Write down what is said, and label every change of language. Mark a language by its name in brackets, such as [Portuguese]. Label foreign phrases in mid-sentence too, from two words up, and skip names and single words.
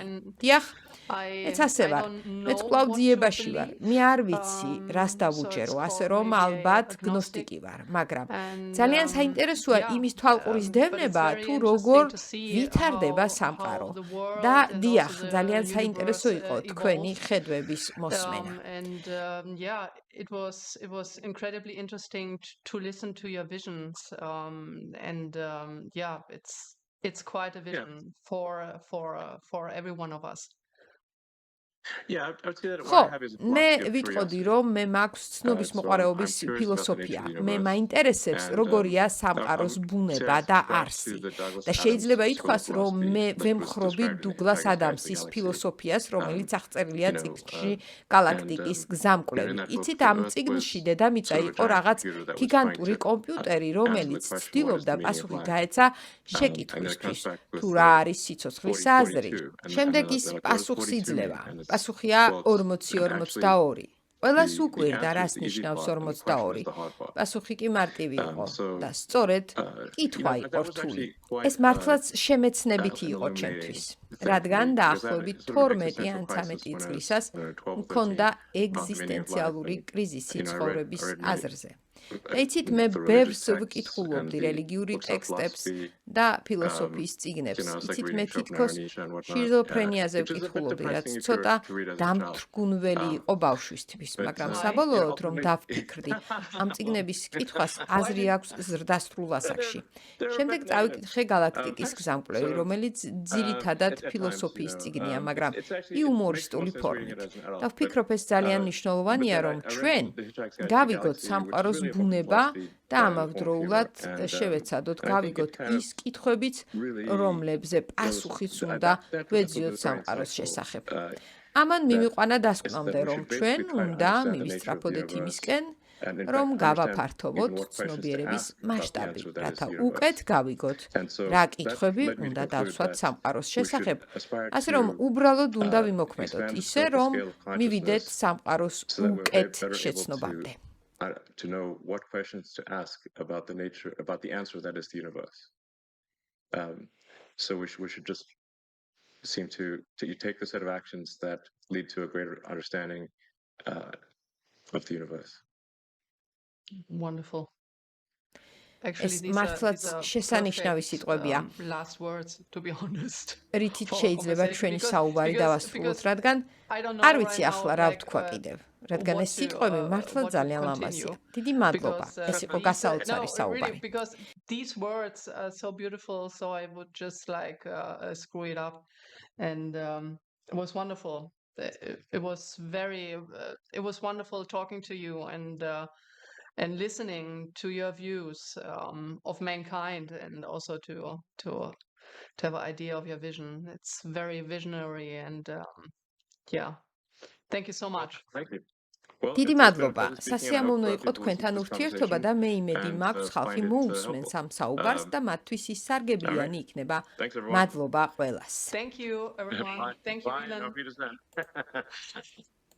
[Georgian] დიახ, მეც ასე ვარ. მეც კვლავ ძიებაში ვარ. მე არ ვიცი, რას დავუჯერო, ასე რომ ალბათ გნოსტიკი ვარ, მაგრამ ძალიან საინტერესოა იმის თვალყურის დევნება, თუ როგორ ვითარდება სამყარო. და დიახ, ძალიან საინტერესო იყო თქვენი ხედვების მოსმენა. [English] And it was incredibly interesting to listen to your visions. And it's it's quite a vision for every one of us. Yeah, I would say that what [Georgian] ხო, [English] I have is a [Georgian] მე [English] philosophy of [Georgian] ვიტყოდი, [English] curiosity. [Georgian] რომ მე მაქვს ცნობის [English] So [Georgian] მოყვარეობის [English] I'm curious about the [Georgian] ფილოსოფია. [English] nature of the [Georgian] მე [English] universe. [Georgian] მაინტერესებს, [English] And, [Georgian] როგორია [English] I [Georgian] სამყაროს [English] would say [Georgian] ბუნება [English] I [Georgian] და [English] subscribe [Georgian] არსი. [English] to the Douglas [Georgian] და [English] Adams [Georgian] შეიძლება [English] school of [Georgian] ითქვას, რომ [English] philosophy [Georgian] მე [English] that was [Georgian] ვემხრობი [English] described in [Georgian] დუგლას [English] Hitchhiker's Guide to the [Georgian] ადამსის [English] Galaxy. [Georgian] ფილოსოფიას, რომელიც აღწერილია [English] you know, [Georgian] წიგნში [English] and, [Georgian] გალაქტიკის [English] in [Georgian] გზამკვლევი. [English] that book, [Georgian] იცით, [English] the [Georgian] ამ [English] Earth [Georgian] წიგნში [English] was [Georgian] დედამიწა [English] sort of a [Georgian] იყო [English] giant [Georgian] რაღაც [English] computer that was [Georgian] გიგანტური [English] trying to [Georgian] კომპიუტერი, [English] answer [Georgian] რომელიც [English] the question, what is [Georgian] ცდილობდა [English] the meaning of [Georgian] პასუხი [English] life? [Georgian] გაეცა [English] And then it [Georgian] შეკითხვისთვის, [English] comes back with [Georgian] თუ რა არის სიცოცხლის აზრი. [English] 40-42, and [Georgian] შემდეგ [English] they're [Georgian] ის [English] like, what does [Georgian] პასუხს [English] 42 [Georgian] იძლევა. [English] mean? And it's, [Georgian] პასუხია [English] well, it's- and [Georgian] 40-42. ყველას [English] the [Georgian] უკვირდა, [English] answer [Georgian] რას [English] is the easy [Georgian] ნიშნავს [English] part, and the question [Georgian] 42. [English] is the hard part. [Georgian] პასუხი კი მარტივი იყო [English] So, [Georgian] და სწორედ კითხვა [English] that [Georgian] იყო [English] was [Georgian] რთული. [English] actually quite, [Georgian] ეს მართლაც შემეცნებითი [English] an [Georgian] იყო [English] illuminating [Georgian] ჩემთვის, [English] thing [Georgian] რადგან [English] for me, because [Georgian] დაახლოებით [English] that sort of [Georgian] 12 ან [English] existential [Georgian] 13 [English] crisis [Georgian] წლისას [English] when I was, 12 or 13, [Georgian] მქონდა [English] about the meaning of life, [Georgian] ეგზისტენციალური [English] and, [Georgian] კრიზისი [English] I read [Georgian] ცხოვრების [English] many, [Georgian] აზრზე. და იცით, მე [English] the religious [Georgian] ბევრს [English] texts [Georgian] ვკითხულობდი [English] and the [Georgian] რელიგიური [English] books of [Georgian] ტექსტებს [English] philosophy, [Georgian] და ფილოსოფიის წიგნებს. [English] I was like [Georgian] იცით, მე [English] reading Schopenhauer, [Georgian] თითქოს [English] Nietzsche and whatnot, [Georgian] შიზოფრენიაზე [English] which is a bit [Georgian] ვკითხულობდი, რაც [English] depressing if [Georgian] ცოტა [English] you're to read as a child. [Georgian] დამთრგუნველი იყო ბავშვისთვის, [English] but, [Georgian] მაგრამ [English] yeah, [Georgian] საბოლოოდ რომ [English] ultimately- [Georgian] დავფიქრდი, ამ წიგნების კითხვას აზრი აქვს ზრდასრულ ასაკში. [English] They're [Georgian] შემდეგ [English] effectively [Georgian] წავიკითხე გალაქტიკის გზამკვლევი, [English] so, [Georgian] რომელიც ძირითადად [English] at times, [Georgian] ფილოსოფიის [English] you know, [Georgian] წიგნია, მაგრამ [English] it's actually- it makes [Georgian] იუმორისტული [English] more sense reading [Georgian] ფორმით. [English] it as an adult, [Georgian] და ვფიქრობ, ეს ძალიან მნიშვნელოვანია, [English] but then [Georgian] რომ [English] I read [Georgian] ჩვენ [English] The Hitchhiker's Guide to the [Georgian] გავიგოთ [English] Galaxy, which is [Georgian] სამყაროს [English] really about [Georgian] ბუნება [English] philosophy [Georgian] და [English] by [Georgian] ამავდროულად [English] Paul Fear, and, [Georgian] შევეცადოთ, [English] and I think [Georgian] გავიგოთ [English] it kind of [Georgian] ის კითხვებიც, [English] really [Georgian] რომლებზე პასუხიც [English] that- [Georgian] უნდა [English] that [Georgian] ვეძიოთ [English] was very [Georgian] სამყაროს [English] insightful. [Georgian] შესახებ. [English] Uh, [Georgian] ამან [English] that- [Georgian] მიმიყვანა [English] is [Georgian] დასკვნამდე, [English] that we [Georgian] რომ [English] should [Georgian] ჩვენ [English] basically try to [Georgian] უნდა [English] understand the nature of the [Georgian] მივისწრაფოდეთ [English] universe, [Georgian] იმისკენ, [English] and in [Georgian] რომ [English] fact, [Georgian] გავაფართოვოთ [English] understand even what questions to [Georgian] ცნობიერების [English] ask about the [Georgian] მასშტაბი, [English] answer that is [Georgian] რათა [English] the universe. [Georgian] უკეთ გავიგოთ, [English] And so [Georgian] რა [English] that [Georgian] კითხვები [English] led me to [Georgian] უნდა [English] conclude [Georgian] დავსვათ [English] that [Georgian] სამყაროს [English] we should [Georgian] შესახებ, [English] aspire [Georgian] ასე რომ [English] to, [Georgian] უბრალოდ უნდა ვიმოქმედოთ [English] expand the [Georgian] ისე, [English] scope, the [Georgian] რომ [English] scale of [Georgian] მივიდეთ [English] consciousness [Georgian] სამყაროს [English] so that we're [Georgian] უკეთ [English] better able [Georgian] შეცნობამდე. [English] to know what questions to ask about the nature, about the answer that is the universe. So we should just seem to you take the set of actions that lead to a greater understanding of the universe. Wonderful. [Georgian] ეს [English] Actually, these [Georgian] მართლაც [English] are [Georgian] შესანიშნავი [English] perfect, [Georgian] სიტყვებია. [English] last words, to be honest. [Georgian] რითიც [English] for [Georgian] შეიძლება [English] conversation, [Georgian] ჩვენი [English] because- [Georgian] საუბარი [English] because- [Georgian] დავასრულოთ, [English] because [Georgian] რადგან [English] I don't know [Georgian] არ [English] right [Georgian] ვიცი [English] now, [Georgian] ახლა რა [English] like, [Georgian] ვთქვა კიდევ, რადგან [English] what [Georgian] ეს [English] to, [Georgian] სიტყვები მართლა [English] what to [Georgian] ძალიან [English] continue. [Georgian] ლამაზია. დიდი მადლობა. [English] Because, [Georgian] ეს იყო [English] these- [Georgian] გასაოცარი [English] no, [Georgian] საუბარი. [English] really, because these words are so beautiful, so I would just like screw it up. And it was wonderful. It was very, it was wonderful talking to you and listening to your views of mankind, and also to have an idea of your vision. It's very visionary, and yeah, thank you so much. Thank you. Well, [Georgian] დიდი [English] it's been a [Georgian] მადლობა. [English] pleasure speaking, and I [Georgian] სასიამოვნო [English] hope [Georgian] იყო [English] people [Georgian] თქვენთან [English] listen to this [Georgian] ურთიერთობა [English] conversation [Georgian] და მე იმედი [English] and, [Georgian] მაქვს ხალხი [English] find it, [Georgian] მოусმენს [English] helpful. [Georgian] ამ საუბარს და მათთვის ის სარგებლიანი იქნება. [English] Thanks, everyone. [Georgian] მადლობა ყველას. [English] Thank you, everyone. Bye. Thank you, Bye. Ilan. [German] Auf Wiedersehen.